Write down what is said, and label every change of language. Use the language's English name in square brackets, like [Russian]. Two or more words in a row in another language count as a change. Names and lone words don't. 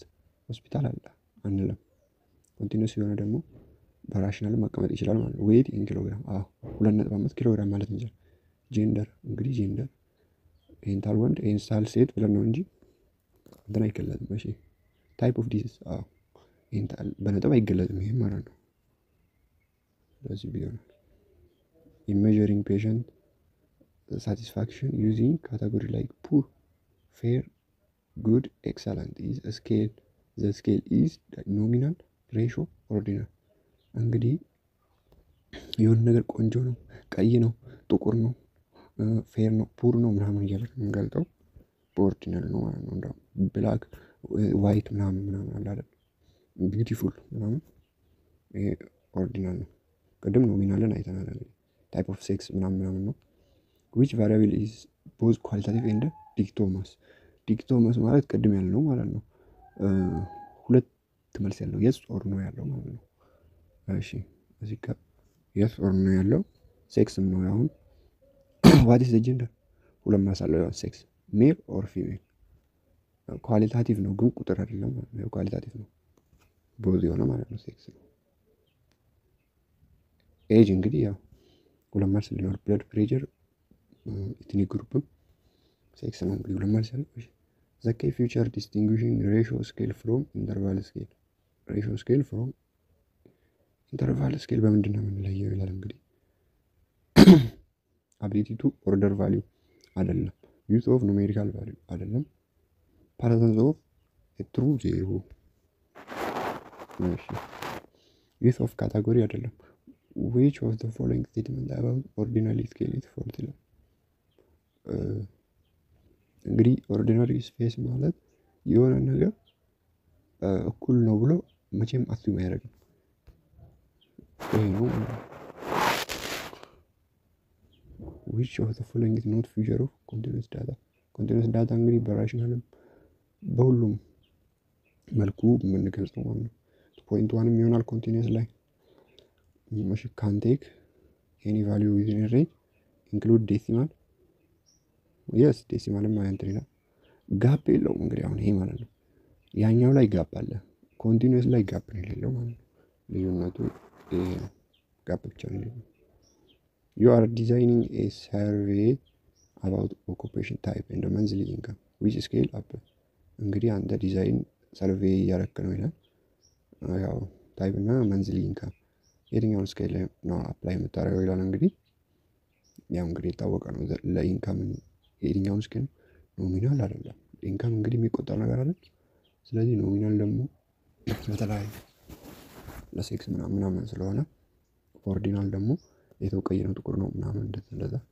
[Amharic] ሆስፒታል አለ አንልም። ኮንቲኒዩስ የሆነ ደግሞ በራሽናል መቀመጥ ይችላል ማለት ነው። [English] weight in [Amharic] ኪሎግራም 2.5 ኪሎግራም ማለት እንጂ ጀንደር እንግዲህ ጀንደር ኢንታል ወንድ ኢንስታል ሴት ብለን ነው እንጂ እንትን አይገለጽም። እሺ [English] type of disease [Amharic] ኢንታል በነጥብ አይገለጽም ይሄ ማለት ነው። ስለዚህ ቢሆን [English] measuring patient satisfaction using category like poor, fair, good, excellent is a scale. The scale is nominal, ratio, ordinal. [Amharic] እንግዲህ የሆነ ነገር ቆንጆ ነው፣ ቀይ ነው፣ ጥቁር ነው፣ ፌር ነው፣ ፑር ነው ምናምን እያለን የምንገልጠው በኦርዲናል ነው ማለት ነው። እንደውም [English] black white [Amharic] ምናምን አለ አይደል፣ ቢዩቲፉል ምናምን ይሄ ኦርዲናል ነው። ቅድም ኖሚናልን አይተናል። እንግዲህ [English] type of sex [Amharic] ምናምን ነው። [English] which variable is both qualitative and [Amharic] ዲክቶመስ ማለት ቅድም ያልነው ማለት ነው። ሁለት መልስ ያለው [English] yes or no [Amharic] ያለው ማለት ነው። እሺ እዚህ ጋር [English] yes or no [Amharic] ያለው ሴክስም ነው። አሁን [English] what is the gender [Amharic] ሁለት መልስ አለው። [English] sex male or female [Amharic] ኳሊታቲቭ ነው ግን ቁጥር አይደለም ማለት ነው። ኳሊታቲቭ ነው ቦዝ የሆነ ማለት ነው። ሴክስ ነው። ኤጅ እንግዲህ ያው ሁለት መልስ ሊኖር [English] blood pressure ethnic group [Amharic] ሴክስ ነው እንግዲህ ሁለት መልስ ያለው። እሺ [English] the key feature distinguishing ratio scale from interval scale interval scale [Amharic] በምንድን ነው የምንለየው ይላል። እንግዲህ [English] ability to order value [Amharic] አይደለም፣ [English] use of numerical value [Amharic] አይደለም፣ [English] presence of a true zero [Amharic] እሺ [English] use of category [Amharic] አይደለም። [English] which of the following statement about ordinary scale is false [Amharic] ይላል። እንግዲህ [English] ordinary space [Amharic] ማለት የሆነ ነገር እኩል ነው ብሎ መቼም አስዩም አያደርግም። ይሄ ነው። [English] which of the following is not feature of continuous data? continuous data [Amharic] እንግዲህ በራሽናልም በሁሉም መልኩ የምንገልጸው ማለት ነው። [English] point one [Amharic] ይሆናል ኮንቲኒየስ ላይ እሺ can [English] take any value within a range include decimal yes [Amharic] decimalም እንትን ይላል። ጋፕ የለውም እንግዲህ አሁን ይሄ ማለት ነው። ያኛው ላይ ጋፕ አለ፣ ኮንቲኒየስ ላይ ጋፕ ነው የሌለው ማለት ነው። ልዩነቱ ጋፕ ብቻ ነው የሌለው። [English] you are designing a survey about occupation type and monthly income which scale up? [Amharic] እንግዲህ አንተ [English] design survey [Amharic] እያረክ ነው ይላል። ያው ታይፕ እና [English] monthly income [Amharic] የትኛውን ስኬል ነው አፕላይ የምታደርገው ይላል። እንግዲህ ያው እንግዲህ የታወቀ ነው ለኢንካም የትኛውን ስኬል ኖሚናል አይደለም። ኢንካም እንግዲህ የሚቆጠር ነገር አይደል። ስለዚህ ኖሚናል ደግሞ በተለያዩ ለሴክስ ምናምን ስለሆነ ኦርዲናል ደግሞ የተወቀየ ነው ጥቁር ነው ምናምን እንደዛ።